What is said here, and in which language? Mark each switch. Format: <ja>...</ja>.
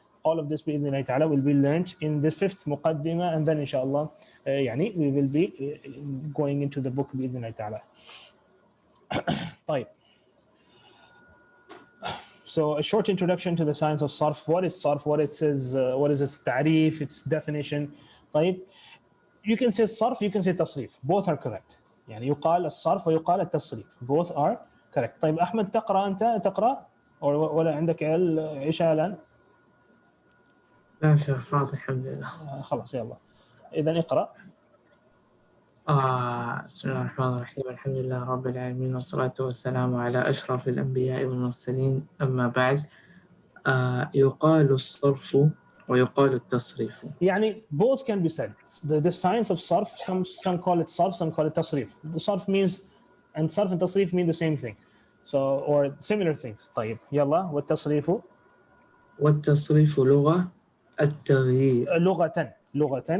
<en>All of this bi'idhnillahi ta'ala will be learned in the 5th muqaddimah, and then inshallah we will be going into the book bi'idhnillahi ta'ala. طيب. So a short introduction to the science of Sarf. What is Sarf? What is its ta'rif, its definition?</en> <ar>طيب.</ar> <en>You can say Sarf, you can say Tasrif. Both are correct.</en> <ar>يقال الصرف ويقال التصريف.</ar> <en>Both are correct.</en> <ar>طيب أحمد تقرأ أنت تقرأ ولا عندك عشاء الآن؟ لا شيخ فاضي الحمد لله. خلاص يلا. إذا اقرأ. بسم الله الرحمن الرحيم. الحمد لله رب العالمين والصلاة والسلام على أشرف الأنبياء والمرسلين. أما بعد, يقال الصرف ويقال التصريف.</ar> <en>Both can be said. The science of Sarf, some call it Sarf, some call it Tasrif. The Sarf means, and Sarf and Tasrif mean the same thing. So, or similar things.</en> <ar>طيب يلا. والتصريف. والتصريف لغة التغيير.</ar>